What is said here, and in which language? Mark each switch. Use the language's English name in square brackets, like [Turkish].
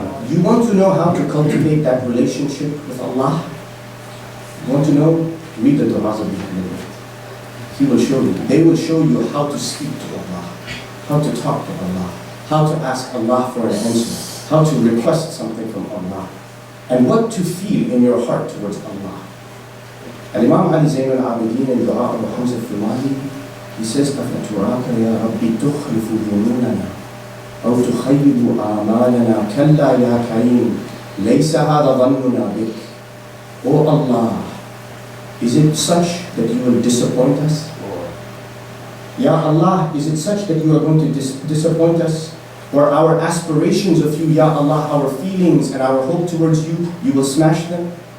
[English] You want to know how to cultivate that relationship with Allah? You want to know? Read the du'as of the Prophet. He will show you. They will show you how to speak to Allah, how to talk to Allah, how to ask Allah for an answer, how to request something from Allah, and what to feel in your heart towards Allah. Imam Ali Zayn al-Abidin in Dua Abu Hamza al-Thumani, he says, [Arabic] أَفَتُرَاكَ يَا رَبِّ تُخْلِفُ ذُنُونَنَا أَوْ تُخَيِّبُ آمَالَنَا كَلَّا يَا كَرِيمُ لَيْسَ هَذَا ظَنُّنَا بِكَ. [English] O Allah, is it such that you will disappoint us? Ya Allah, is it such that you are going to disappoint us? Or our aspirations of you, Ya Allah, our feelings and our hope towards you, you will smash them?